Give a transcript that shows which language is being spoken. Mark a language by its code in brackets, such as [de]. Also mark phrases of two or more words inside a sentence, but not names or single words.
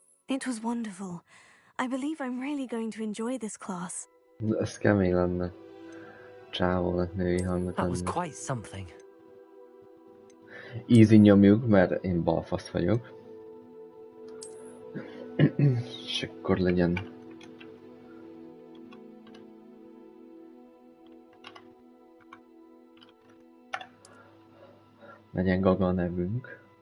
[en] It was wonderful. I believe I'm really going to enjoy this class. [hu] Ez kemény lenne. Csávónak női hangnak [en] That was [hu] lenni. [en] quite something. [hu] Easy nyomjuk, mert én balfasz vagyok. És akkor legyen. Legyen Gaga a nevünk.